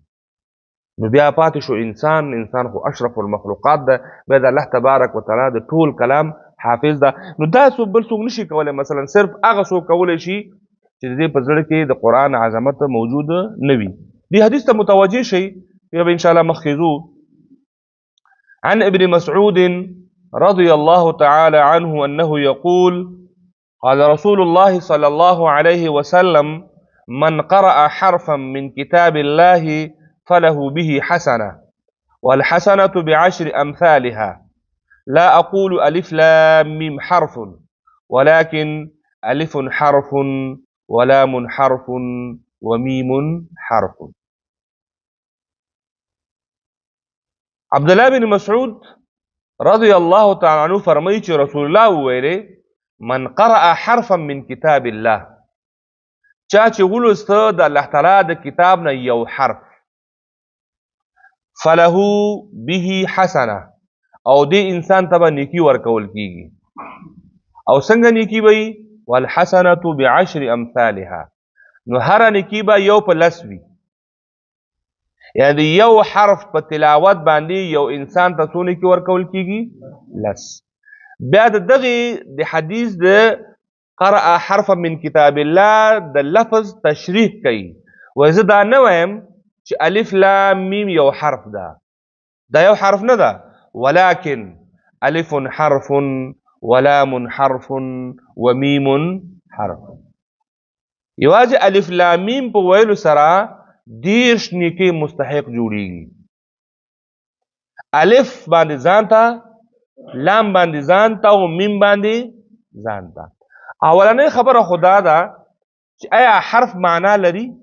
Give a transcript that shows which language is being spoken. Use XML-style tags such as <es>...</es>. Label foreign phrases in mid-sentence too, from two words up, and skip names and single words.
<ps>نو بیا پاتې شو انسان خو</ps> <ar>اشرف المخلوقات</ar> <ps>ده، بیا د</ps> <ar>الله تبارک وتعالی</ar> <ps>د ټول کلام حافظ ده. نو دا بل څوک نشي کولی، مثلا صرف هغه څوک کولی شي چې د دې په زړه کې د قرآن عظمت موجود نه وي. دې حدیث ته متوجه شئ، بیا به انشاءالله مخکې ځو.</ps> <ar>عن ابن مسعود رضي الله تعالى عنه أنه يقول قال رسول الله صلى الله عليه وسلم من قرأ حرفا من كتاب الله فله به حسنة والحسنة بعشر أمثالها لا أقول ألف لام ميم حرف ولكن ألف حرف ولام حرف وميم حرف.</ar> <ps>عبدالله بن مسعود</ps> <ar>رضی الله تعالی عنہ</ar> <ps>فرمایي چې رسول الله وویلې</ps> <ar>من قرأ حرفا من کتاب الله،</ar> <ps>چا چې ولوسته د الله تعالی د کتاب نه یو حرف،</ps> <ar>فله به حسنه،</ar> <ps>او دې انسان ته به نیکي ورکول کیږي. او څنګه نیکي به وي؟</ps> <ar>والحسنة بعشر امثالها،</ar> <ps>نو هره نیکي به یو په 10 وي. یعنی یو حرف په تلاوت باندې یو انسان ته څو نیکي ورکول کیږي؟ 10. بیا د دغې د حدیث د</ps> <ar>قرأ حرفا من کتاب الله</ar> <ps>د لفظ تشریح کوي، وایي زه دا نه وایم چې الف لام میم یو حرف ده، دا یو حرف نه ده،</ps> <ar>ولکن الف حرف ولام حرف ومیم حرف.</ar> <ps>یوازې الف لام میم په ویلو سره 10 نیکۍ مستحق جوړیږي. الف باندې ځان ته، لام باندې ځان ته، او میم باندې ځان ته. اولنۍ خبره خدا ده چې آیا حرف معنا لري؟</ps>